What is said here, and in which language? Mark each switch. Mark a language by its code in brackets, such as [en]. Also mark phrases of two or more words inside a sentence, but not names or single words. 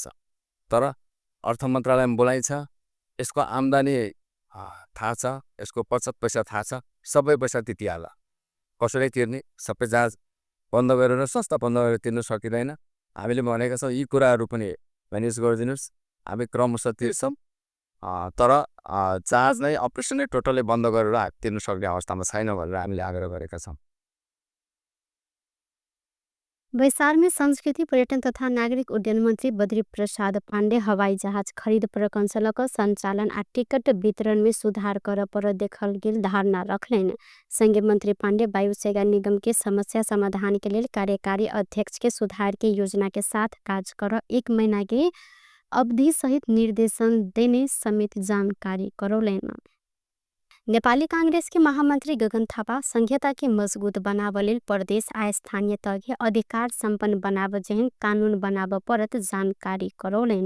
[ne] तर अर्थ मन्त्रालयमा बोलाइ छ यसको आम्दानी थाहा छ यसको बचत पैसा थाहा छ सबै पैसा तिर्दिहाल्ला कसरी तिर्ने सबै जहाज बन्द गरेर संस्था बन्द गरेर तिर्न सकिँदैन। हामीले भनेका छौँ यी कुराहरू पनि म्यानेज गरिदिनुहोस् हामी क्रमशः तिर्छौँ तर जहाज नै [en] operation totally [ne] बन्द गरेर तिर्न सक्ने अवस्थामा छैन भनेर हामीले आग्रह गरेका छौँ। [mai] बैसार में संस्कृति पर्यटन तथा नागरिक उड्डयन मंत्री बद्री प्रसाद पांडे हवाई जहाज खरीद प्रकौशल संचालन आ टिकट वितरण में सुधार कर पर देखल गेल धारणा रखलेन। संघीय मंत्री पांडे वायु सेवा निगम के समस्या समाधान के लिए कार्यकारी अध्यक्ष के सुधार के योजना के साथ कार्य कर 1 महीना के अवधि सहित निर्देशन देने समेत जानकारी करौलेन। नेपाली कांग्रेस के महामंत्री गगन थापा संघीयता के मजबूत बनाव लेल प्रदेश आ स्थानीय तह अधिकार संपन्न बनाव जेहन कानून बनाव परत जानकारी करौलेन।